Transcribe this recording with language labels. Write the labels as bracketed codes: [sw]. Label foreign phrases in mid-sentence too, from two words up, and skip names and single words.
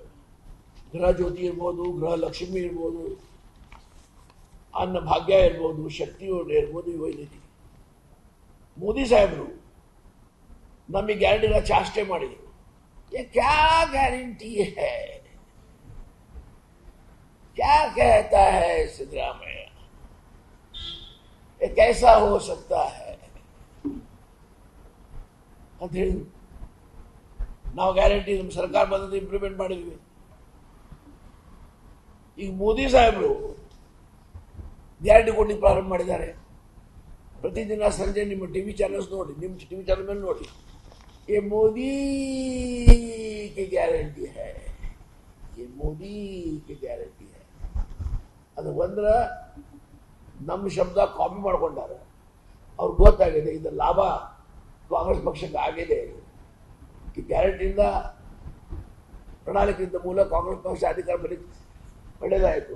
[kn] ಗೃಹ ಜ್ಯೋತಿ ಇರ್ಬೋದು, ಗೃಹ ಲಕ್ಷ್ಮಿ ಇರ್ಬೋದು, ಅನ್ನ ಭಾಗ್ಯ ಇರ್ಬೋದು, ಶಕ್ತಿ ಯೋಜನೆ ಇರ್ಬೋದು, ಇವು ಐತಿ. ಮೋದಿ ಸಾಹೇಬರು ನಮಗೆ ಗ್ಯಾರಂಟಿಗಳ ಚಾಷ್ಟೆ ಮಾಡಿದರು. [hi] क्या गारंटी है, ಕ್ಯಾ कहता है ಸಿದ್ದರಾಮಯ್ಯ, कैसा हो सकता है [kn] ಅಂತ ಹೇಳಿದ್ರು. ನಾವು ಗ್ಯಾರಂಟಿ ನಮ್ಮ ಸರ್ಕಾರ ಬಂದದ್ದು ಇಂಪ್ಲಿಮೆಂಟ್ ಮಾಡಿದ್ವಿ. ಈಗ ಮೋದಿ ಸಾಹೇಬರು ಗ್ಯಾರಂಟಿ ಕೊಡ್ಲಿಕ್ಕೆ ಪ್ರಾರಂಭ ಮಾಡಿದ್ದಾರೆ. ಪ್ರತಿದಿನ ಸಂಜೆ ನಿಮ್ಮ TV ಚಾನಲ್ಸ್ ನೋಡಿ, ನಿಮ್ಮ TV ಚಾನಲ್ ಮೇಲೆ ನೋಡಿ, [hi] ये मोदी की ಗ್ಯಾರಂಟಿ है, ये मोदी की ಗ್ಯಾರಂಟಿ है. [kn] ಅದು ಬಂದ್ರೆ ನಮ್ಮ ಶಬ್ದ ಕಾಪಿ ಮಾಡ್ಕೊಂಡಾರೆ. ಅವ್ರಿಗೆ ಗೊತ್ತಾಗಿದೆ ಇದರ ಲಾಭ ಕಾಂಗ್ರೆಸ್ ಪಕ್ಷಕ್ಕೆ ಆಗಿದೆ. ಈ ಗ್ಯಾರಂಟಿಯಿಂದ ಪ್ರಣಾಳಿಕೆಯಿಂದ ಮೂಲ ಕಾಂಗ್ರೆಸ್ ಪಕ್ಷ ಅಧಿಕಾರ ಬರಲಿಕ್ಕೆ ಒಳ್ಳೆಯದಾಯಿತು.